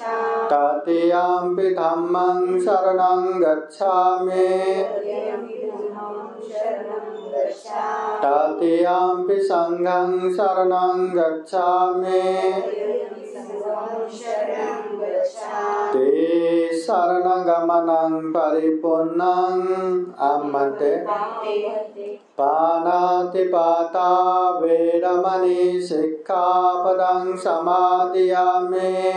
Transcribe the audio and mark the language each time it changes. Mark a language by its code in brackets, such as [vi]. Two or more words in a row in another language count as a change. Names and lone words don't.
[pi] तृतीयम्पि धम्मं शरणं गच्छामि तृतीयम्पि संघं शरणं गच्छामि ते शरणगमनं परिपूर्णं अम्मते पानातिपाता वेरमणि सिक्खापदं समादियामि